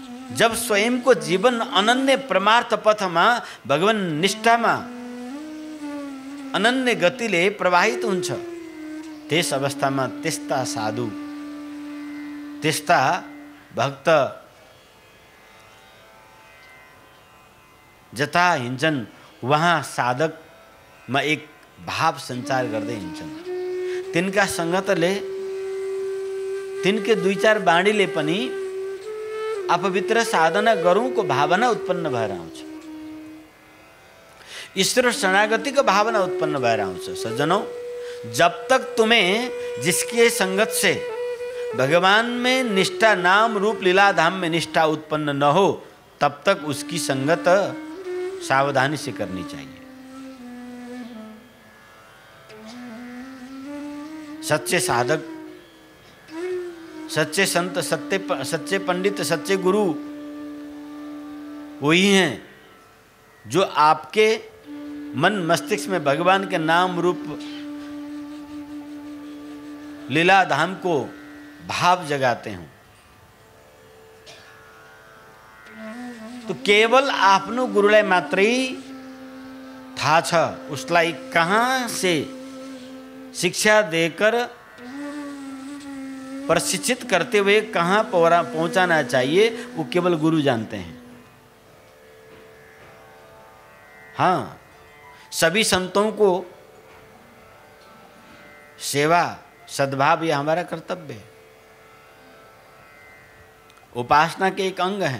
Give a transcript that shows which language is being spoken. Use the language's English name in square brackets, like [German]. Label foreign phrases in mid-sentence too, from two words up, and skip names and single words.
[Nepali] जब स्वयंको जीवन अनन्य परमार्थ पथमा भगवान निष्ठामा अनन्य गतिले प्रवाहित हुन्छ, त्यस अवस्थामा त्यस्ता साधु, त्यस्ता भक्त जता हिँड्छन् वहाँ साधकमा एक भाव सञ्चार गर्दै हिँड्छन्। तिनका सङ्गतले, तिनके दुई चार बाणीले पनि आफूभित्र साधना गरौँको भावना उत्पन्न भएर आउँछ, ईश्वर शरणागति को भावना उत्पन्न भएर आउँछ। [Hindi] सज्जनों, जब तक तुम्हें जिसके संगत से भगवान में निष्ठा, नाम रूप लीला धाम में निष्ठा उत्पन्न न हो, तब तक उसकी संगत सावधानी से करनी चाहिए। सच्चे साधक, सच्चे संत, सच्चे पंडित, सच्चे गुरु वही हैं जो आपके मन मस्तिष्क में भगवान के नाम रूप लीला धाम को भाव जगाते हैं। तो [Nepali] केवल आफ्नो गुरुलाई मात्रै थाहा छ, [Hindi] उसलाई कहाँ से शिक्षा देकर प्रशिक्षित करते हुए कहाँ पहुंचाना चाहिए, वो केवल गुरु जानते हैं। हाँ, सभी संतों को सेवा, सद्भाव यह हमारा कर्तव्य है, उपासना के एक अंग है।